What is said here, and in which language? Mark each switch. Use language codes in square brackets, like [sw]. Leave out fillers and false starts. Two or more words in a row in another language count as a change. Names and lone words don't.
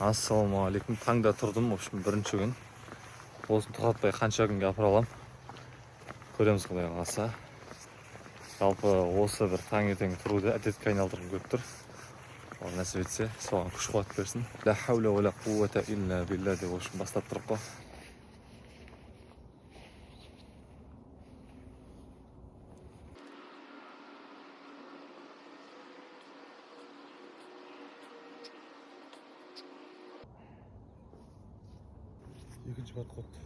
[kk] Ассалаумағалейкум. Таңда тұрдым, [ru] в общем, [kk] бірінші күн. Осыны тоқтатпай қанша күнге апара алам. Көреміз құдай қаласа. Жалпы осы бір таңертең тұруды әдетке айналдырғым келіп тұр. Ол нәсіп етсе, соған күш қуат берсін. [ar] لا حول ولا قوة إلا بالله деп, [ru] в общем, [kk] бастап тұрып қой. Екінші подход.